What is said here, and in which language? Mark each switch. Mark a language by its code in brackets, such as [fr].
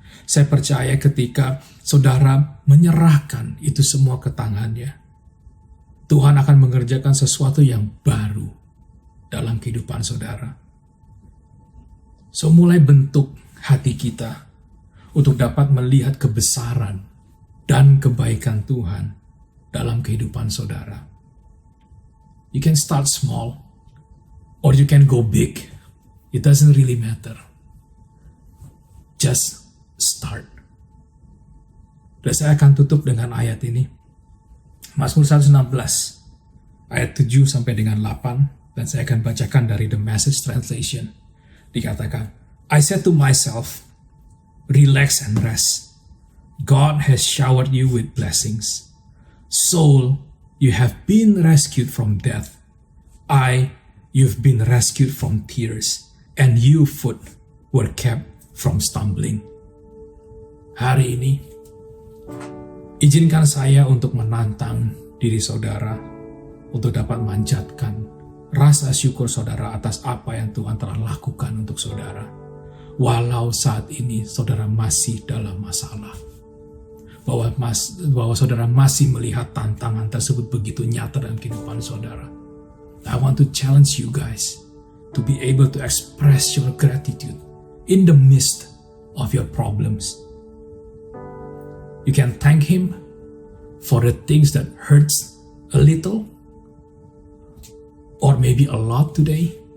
[id] Saya percaya ketika saudara menyerahkan itu semua ke tangannya, Tuhan akan mengerjakan sesuatu yang baru dalam kehidupan saudara. So mulai bentuk hati kita untuk dapat melihat kebesaran dan kebaikan Tuhan dalam kehidupan saudara. [en] You can start small or you can go big. It doesn't really matter. Just start. [id] Dan saya akan tutup dengan ayat ini. Mazmur 116 ayat 7 sampai dengan 8, dan saya akan bacakan dari The Message Translation. Dikatakan, [en] I said to myself, relax and rest. God has showered you with blessings. Soul, you have been rescued from death. You've been rescued from tears. And you, foot, were kept from stumbling. [id] Hari ini, izinkan saya untuk menantang diri saudara untuk dapat manjatkan rasa syukur saudara atas apa yang Tuhan telah lakukan untuk saudara. Walau saat ini saudara masih dalam masalah, bahwa saudara masih melihat tantangan tersebut begitu nyata dalam kehidupan saudara. [en] I want to challenge you guys to be able to express your gratitude in the midst of your problems. You can thank Him for the things that hurts a little or maybe a lot today.